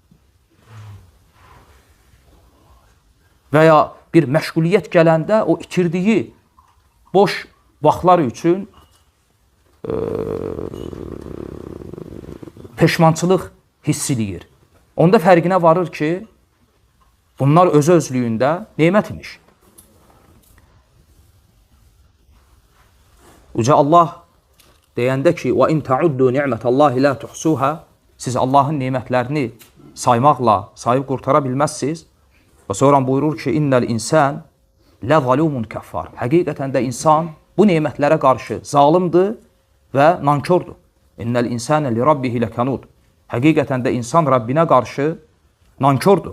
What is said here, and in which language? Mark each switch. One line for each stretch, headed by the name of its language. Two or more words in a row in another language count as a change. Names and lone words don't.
Azerbaijani: Və ya bir məşğuliyyət gələndə o itirdiyi boş vaxtlar üçün peşmançılıq hiss edir. Onda fərqinə varır ki, bunlar öz-özlüyündə neymət imiş. Uca Allah deyəndə ki,
Arabic: وَاِنْ تَعُدُّوا نِعْمَةَ اللّٰهِ لَا تُحْسُوهَا.
Azerbaijani: Siz Allahın neymətlərini saymaqla sayıb qurtara bilməzsiniz. Və sonra buyurur ki,
Arabic: إن الإنسان لظلوم كفار.
Azerbaijani: Həqiqətən də insan bu neymətlərə qarşı zalimdir və nankordur.
Arabic: إن الإنسان لربه لكنود.
Azerbaijani: Həqiqətən də insan Rabbinə qarşı nankordur.